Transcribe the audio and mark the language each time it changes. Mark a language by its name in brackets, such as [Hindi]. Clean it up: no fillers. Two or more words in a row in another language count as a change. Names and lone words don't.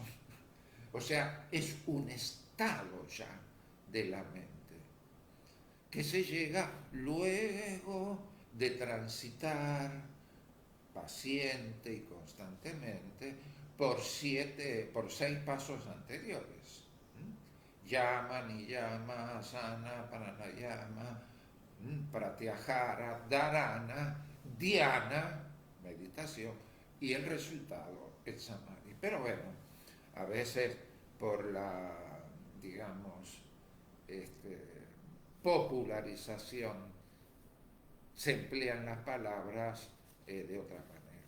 [Spanish] O sea, es un estado ya de la mente, que se llega luego de transitar paciente y constantemente por 6 pasos anteriores. Yama, niyama, asana, pranayama, pratyahara, dharana, dhyana, meditación, y el resultado, el samadhi. Pero bueno, a veces por la, digamos, popularización se emplean las palabras de otra manera.